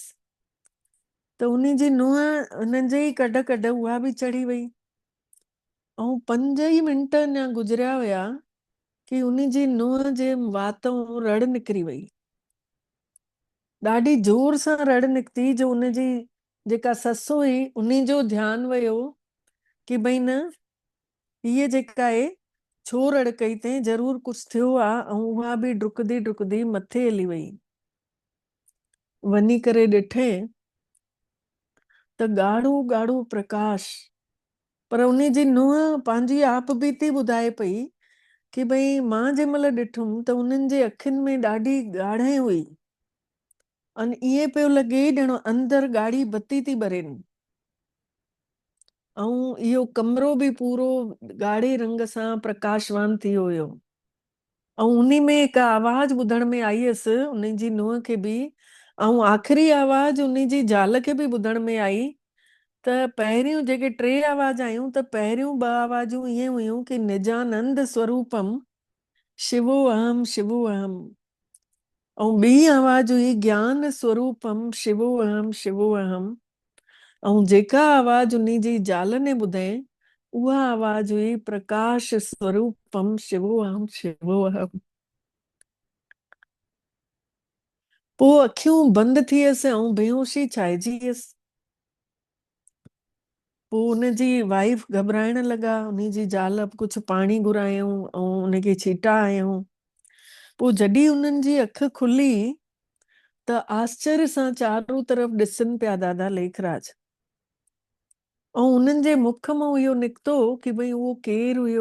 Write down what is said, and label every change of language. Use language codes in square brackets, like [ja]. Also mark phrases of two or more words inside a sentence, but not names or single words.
[sd] त उन जी नुंहुं हुननि जे ई कढ उहा बि चढ़ी वई ऐं 5 ई मिंट अञा गुज़रिया हुया कि उन जी नुंहुं जे वातों रड़ निकिरी वई, ॾाढी जोर सां रड़ निकिती, जो उनजी जेका ससु हुई उन जो ध्यानु वियो कि भई न हीअ जेका आहे छो रड़ कई अथई, ज़रूर कुछ थियो आहे। ऐं उहा बि डुकदी डुकदी मथे हली वई। वञी करे ॾिठे त ॻाढ़ो ॻाढ़ो प्रकाश, पर उन जी नुंहुं पंहिंजी आप बीती ॿुधाए पई कि भई मां जंहिं महिल ॾिठुमि त उन्हनि जे अखियुनि में ॾाढी ॻाढ़े हुई अन इहे पियो लॻे ॼणो अंदरि ॻाढ़ी बत्ती थी ॿरेनि, ऐं इहो कमरो बि पूरो ॻाढ़े रंग सां प्रकाशवान थी वियो हुयो। ऐं उन में हिकु आवाज़ ॿुधण में आई हुअसि उन जी नुंहुं खे बि, ऐं आख़िरी आवाज़ उन जी ज़ाल खे बि ॿुधण में आई। त पहिरियों जेके 3 आवाज़ आयूं त पहिरियों 2 आवाज़ूं ईअं हुयूं कि [sa] निजानंद स्वरूपम शिवो अहम, [sd] ऐं ॿी आवाज़ हुई [sa] ज्ञान स्वरूपम शिवो अहम। [sd] ऐं जेका आवाज़ उन जी ज़ाल ने ॿुधाई उहा आवाज़ हुई [sa] प्रकाश स्वरूपम शिवो अहम। [sd] पोइ अखियूं बंदि थी वियसि ऐं बेहोशी छाइजी वियसि। पोइ उनजी वाइफ घबराइण लॻा, उनजी ज़ाल कुझु पाणी घुरायूं ऐं उनखे छीटा आयूं। पोइ जॾहिं उन्हनि जी अखि खुली त आश्चर्य सां चारों तरफ़ ॾिसनि पिया दादा लेखराज, ऐं उन्हनि जे मुख मां इहो निकितो कि भई उहो केरु हुयो।